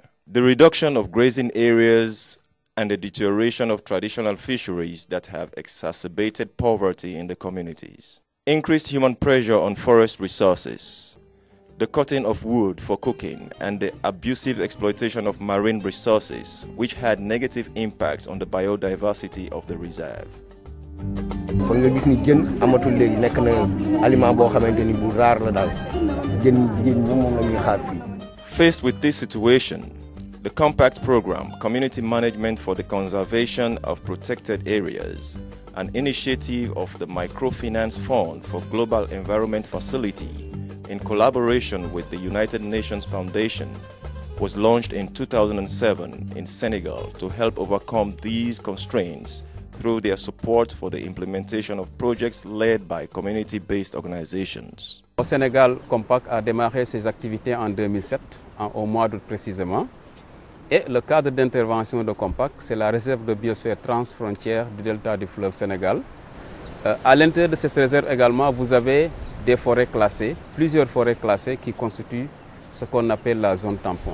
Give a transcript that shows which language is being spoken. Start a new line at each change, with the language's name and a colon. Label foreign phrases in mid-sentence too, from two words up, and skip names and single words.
English: The reduction of grazing areas and the deterioration of traditional fisheries that have exacerbated poverty in the communities. Increased human pressure on forest resources, the cutting of wood for cooking and the abusive exploitation of marine resources, which had negative impacts on the biodiversity of the reserve.
Wolof: kon nga gis ni jën amatul léegi nekk na aliment boo xamante ni bu raar la daal jën jigéen ñi moom la ñuy xaar fii.
English: Faced with this situation, the Compact Program, Community Management for the Conservation of Protected Areas, an initiative of the Microfinance Fund for Global Environment Facility, in collaboration with the United Nations Foundation, was launched in 2007 in Senegal to help overcome these constraints through their support for the implementation of projects led by community-based organizations.
French: Au Sénégal, Compact a démarré ses activités en 2007, au mois d'août précisément. Et le cadre d'intervention de Compact, c'est la réserve de biosphère transfrontière du delta du fleuve Sénégal. À l'intérieur de cette réserve également, vous avez des forêts classées, plusieurs forêts classées qui constituent ce qu'on appelle la zone tampon.